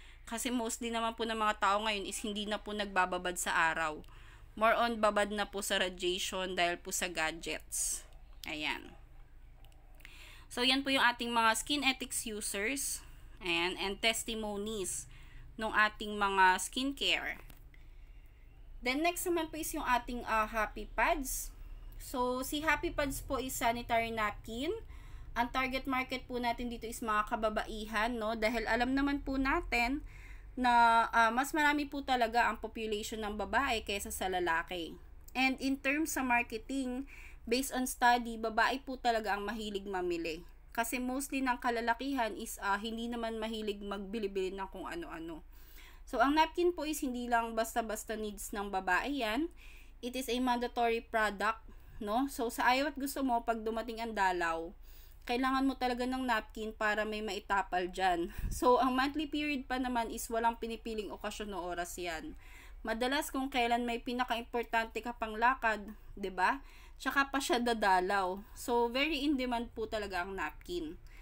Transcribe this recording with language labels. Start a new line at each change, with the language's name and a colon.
Filipino: Kasi mostly naman po ng mga tao ngayon is hindi na po nagbababad sa araw. More on babad na po sa radiation dahil po sa gadgets. Ayan. So, yan po yung ating mga skin ethics users. Ayan. And testimonies ng ating mga skincare. Then, next naman po is yung ating Happy Pads. So, si Happy Pads po is sanitary napkin. Ang target market po natin dito is mga kababaihan, no? Dahil alam naman po natin na mas marami po talaga ang population ng babae kaysa sa lalaki.
English: And in terms
Filipino: sa marketing,
English: based on study,
Filipino: babae po talaga ang mahilig mamili. Kasi mostly ng kalalakihan is hindi naman mahilig magbili-bili ng kung ano-ano. So, ang napkin po is hindi lang basta-basta needs ng babae yan.
English: It is a mandatory product, no?
Filipino: So, sa ayaw at gusto mo, pag dumating ang dalaw, kailangan mo talaga ng napkin para may maitapal dyan. So, ang monthly period pa naman is walang pinipiling okasyon o oras yan. Madalas kung kailan may pinaka-importante ka pang lakad, 'di ba? Tsaka pa siya dadalaw. So, very in demand po talaga ang napkin.